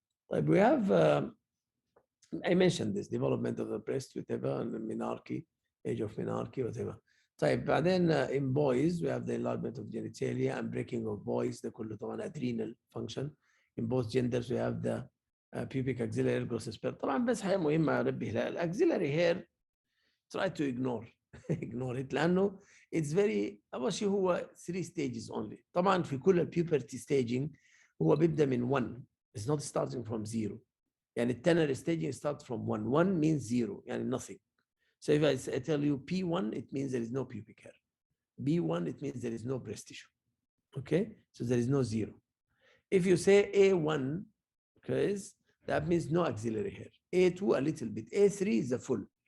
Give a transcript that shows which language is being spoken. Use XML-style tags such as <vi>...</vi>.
<en>طيب we have I mentioned this development of the breast whatever and menarche, age of menarche whatever. طيب بعدين in boys we have the enlargement of genitalia and breaking of voice,</en> <ar>ده كله طبعا</ar> <en>adrenal function. In both genders we have the pubic axillary growth spurt.</en> <ar>طبعا بس حاجة مهمة أنبه لها, الأكسيلاري hair</ar> <en>try to ignore ignore it</en> <ar>لأنه</ar> <en>it's very</en> <ar>أول شيء هو</ar> <en>3 stages only.</en> <ar>طبعا في كل البيوبرتي staging هو بيبدأ من 1.</ar> <en>It's not starting from 0.</en> <ar>يعني التنر</ar> <en>staging starts from 1. 1 means 0 يعني nothing. So if I tell you P1, it means there is no pubic hair. B1, it means there is no breast tissue. Okay, so there is no 0. If you say A1, okay, that means no axillary hair. A2 a little bit. A3 is a full.</en>